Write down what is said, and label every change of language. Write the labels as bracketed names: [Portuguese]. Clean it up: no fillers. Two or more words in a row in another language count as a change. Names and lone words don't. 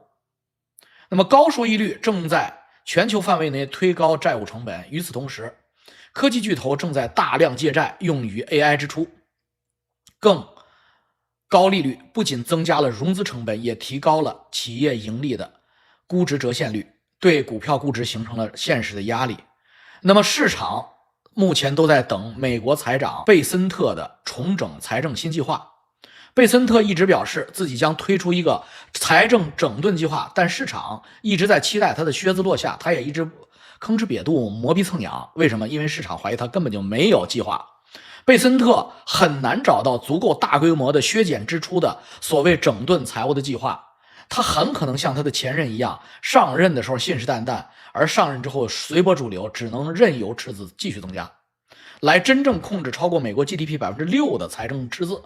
[Chinese] 那麼高收益率正在全球範圍內推高債務成本，與此同時，科技巨頭正在大量借債用於 AI 支出，更高利率不僅增加了融資成本，也提高了企業盈利的估值折現率，對股票估值形成了現實的壓力。那麼市場目前都在等美國財長貝森特的重整財政新計劃。貝森特一直表示自己將推出一個財政整頓計劃，但市場一直在期待他的靴子落下，他也一直吭哧癟肚磨鼻蹭癢。為什麼？因為市場懷疑他根本就沒有計劃。貝森特很難找到足夠大規模的削減支出的所謂整頓財務的計劃，他很可能像他的前任一樣，上任的時候信誓旦旦，而上任之後隨波逐流，只能任由赤字繼續增加，來真正控制超過美國 GDP 6% 的財政赤字。